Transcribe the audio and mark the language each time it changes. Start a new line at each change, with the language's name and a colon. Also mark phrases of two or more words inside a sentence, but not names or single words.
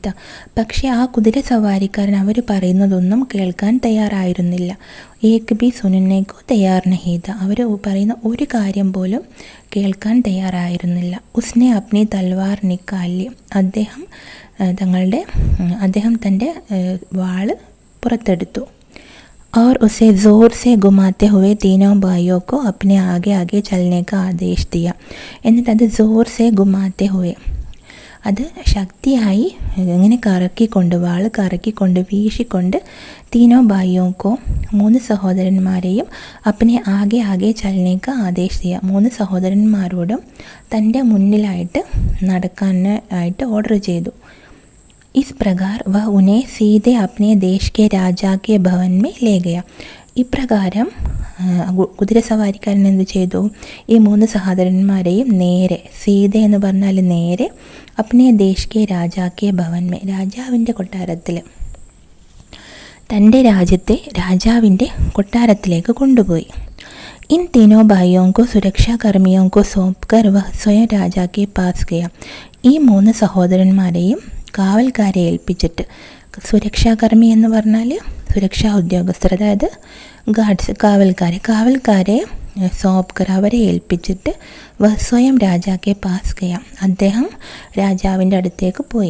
Malayalam: പക്ഷേ ആ കുതിര സവാരിക്കാരൻ അവർ പറയുന്നതൊന്നും കേൾക്കാൻ തയ്യാറായിരുന്നില്ല.
Hindi: एक भी सुनने को तैयार नहीं था,
Malayalam: അവർ പറയുന്ന ഒരു കാര്യം പോലും കേൾക്കാൻ തയ്യാറായിരുന്നില്ല.
Hindi: उसने अपनी तलवार निकाली.
Malayalam: അദ്ദേഹം തൻ്റെ വാള് പുറത്തെടുത്തു.
Hindi: और उसे ज़ोर से घुमाते हुए तीनों भाइयों को अपने आगे आगे चलने का आदेश दिया.
Malayalam: എന്നിട്ട് അത്
Hindi: जोर से घुमाते हुए,
Malayalam: അത് ശക്തിയായി ഇങ്ങനെ കറക്കിക്കൊണ്ട്, വാള് കറക്കിക്കൊണ്ട്, വീശിക്കൊണ്ട്,
Hindi: तीनों भाइयों को,
Malayalam: 3 സഹോദരന്മാരെയും
Hindi: अपने आगे आगे चलने का आदेश दिया,
Malayalam: 3 സഹോദരന്മാരോടും തൻ്റെ മുന്നിലായിട്ട് നടക്കാനായിട്ട് ഓർഡർ ചെയ്തു.
Hindi: इस प्रकार वह उन्हें सीधे अपने देश के राजा के भवन में ले गया.
Malayalam: ഇപ്രകാരം കുതിരസവാരിക്കാരൻ എന്ത് ചെയ്തു? ഈ 3 സഹോദരന്മാരെയും നേരെ, സീത എന്ന് പറഞ്ഞാൽ നേരെ,
Hindi: अपने देश के राजा के भवन में,
Malayalam: രാജാവിൻ്റെ കൊട്ടാരത്തിൽ, തൻ്റെ രാജ്യത്തെ രാജാവിൻ്റെ കൊട്ടാരത്തിലേക്ക് കൊണ്ടുപോയി.
Hindi: इन तीनों भाइयों को സുരക്ഷാകർമ്മിयों को सौंपकर वह स्वयं राजा के पास गया.
Malayalam: ഈ 3 സഹോദരന്മാരെയും കാവൽക്കാരെ ഏൽപ്പിച്ചിട്ട്, സുരക്ഷാകർമ്മി എന്ന് പറഞ്ഞാൽ സുരക്ഷാ ഉദ്യോഗസ്ഥർ, അതായത് ഗാർഡ്സ്, കാവൽക്കാരെ സോപ്കർ അവരെ ഏൽപ്പിച്ചിട്ട്
Hindi: स्वयं राजा के पास गया,
Malayalam: അദ്ദേഹം രാജാവിൻ്റെ അടുത്തേക്ക് പോയി.